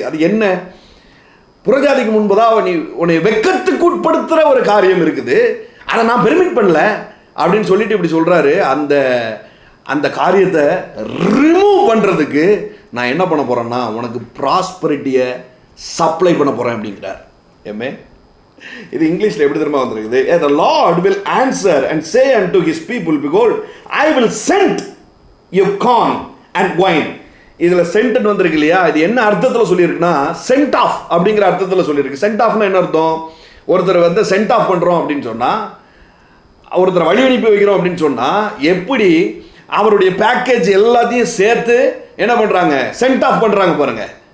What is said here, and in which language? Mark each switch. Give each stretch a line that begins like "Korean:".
Tamil: அது என்ன, புறஜாதிக்கு முன்பதாக நீ உன்னை வெக்கத்துக்கு உட்படுத்துகிற ஒரு காரியம் இருக்குது, அதை நான் பெர்மிட் பண்ணல அப்படின்னு சொல்லிட்டு இப்படி சொல்கிறாரு. அந்த காரியத்தை ரிமூவ் பண்ணுறதுக்கு நான் என்ன பண்ண போகிறேன்னா உனக்கு ப்ராஸ்பரிட்டியை சப்ளை பண்ண போகிறேன் அப்படிங்கிறார். ஏமே, இது இங்கிலீஷில் எப்படி தெரியுமா வந்துருக்குது,
English: the Lord will answer and say unto his people, behold, I will send you corn and wine.
Tamil: இதில் சென்ட் வந்திருக்கு இல்லையா, இது என்ன அர்த்தத்தில் சொல்லியிருக்குன்னா சென்ட் ஆஃப் அப்படிங்கிற அர்த்தத்தில் சொல்லியிருக்கு. சென்ட் ஆஃப்னா என்ன அர்த்தம், ஒருத்தர் சென்ட் ஆஃப் பண்ணுறோம் அப்படின்னு சொன்னால், ஒருத்தரை வழி அனுப்பி வைக்கிறோம் அப்படின்னு சொன்னால் எப்படி அவருடைய பேக்கேஜ் எல்லாத்தையும் சேர்த்து என்ன பண்ணுறாங்க, சென்ட் ஆஃப் பண்ணுறாங்க பாருங்க.